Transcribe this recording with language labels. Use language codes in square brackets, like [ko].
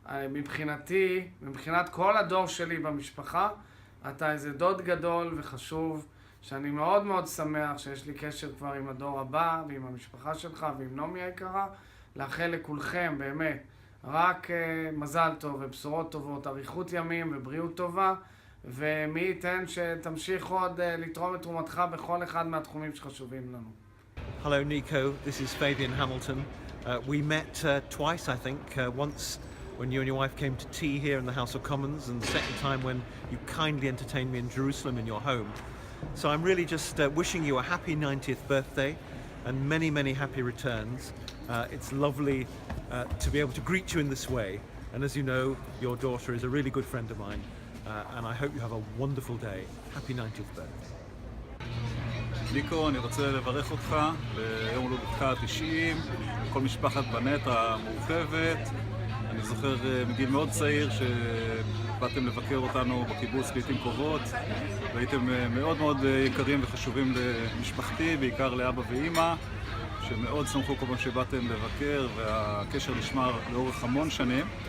[he] מבחינתי, מבחינת כל הדור שלי במשפחה, אתה איזה דוד גדול וחשוב, שאני מאוד מאוד שמח שיש לי קשר כבר עם הדור הבא ועם המשפחה שלך ועם נומי היקרה. לאחל לכולכם באמת רק מזל טוב ובשורות טובות, אריכות ימים ובריאות טובה, ומי ייתן שתמשיך עוד לתרום את תרומתך בכל אחד מהתחומים שחשובים לנו. [en] Hello Nico, this is Fabian Hamilton. We met twice, I think. Once when you and your wife came to tea here in the House of Commons, and the second time when you kindly entertained me in Jerusalem in your home. So I'm really just wishing you a happy 90th birthday and many, many happy returns. It's lovely to be able to greet you in this way. And as you know, your daughter is a really good friend of mine. And I hope you have a wonderful day. Happy 90th birthday. [he] ניקו, אני רוצה לברך אותך ליום הולדתך ה-90, כל משפחת בנט המורחבת. אני זוכר מגיל מאוד צעיר שבאתם לבקר אותנו בקיבוץ לעתים קרובות, והייתם מאוד מאוד יקרים וחשובים למשפחתי, בעיקר לאבא ואמא, שמאוד שמחו כל פעם שבאתם לבקר, והקשר נשמר לאורך המון שנים.